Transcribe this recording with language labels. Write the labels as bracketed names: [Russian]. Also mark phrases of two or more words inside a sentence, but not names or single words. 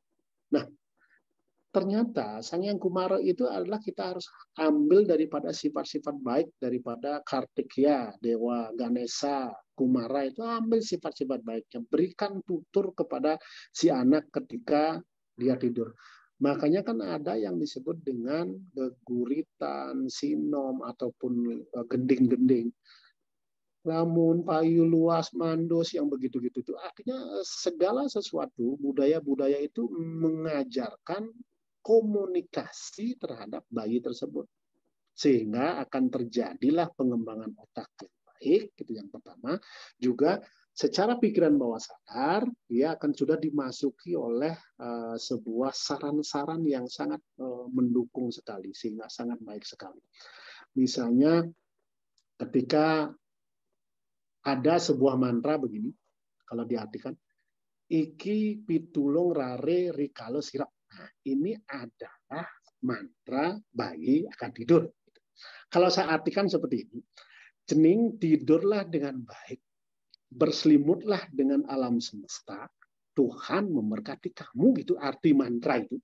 [Indonesian] Nah, ternyata Sang Hyang Kumara itu adalah kita harus ambil daripada sifat-sifat baik daripada Kartikeya, Dewa Ganesha, Kumara itu ambil sifat-sifat baiknya, berikan tutur kepada si anak ketika dia tidur. Makanya kan ada yang disebut dengan geguritan, sinom ataupun gending-gending. Lamun, payu, luas, mandos yang begitu-gitu itu artinya segala sesuatu budaya-budaya itu mengajarkan komunikasi terhadap bayi tersebut, sehingga akan terjadilah pengembangan otak yang baik, itu yang pertama. Juga secara pikiran bawah sadar dia akan sudah dimasuki oleh sebuah saran-saran yang sangat mendukung sekali, sehingga sangat baik sekali. Misalnya ketika ada sebuah mantra begini, kalau diartikan, [Balinese] iki pitulung rare rikalo sirap. [Indonesian] Nah, ini adalah mantra bayi akan tidur. Kalau saya artikan seperti ini, cening tidurlah dengan baik, berselimutlah dengan alam semesta, Tuhan memberkati kamu, gitu arti mantra itu.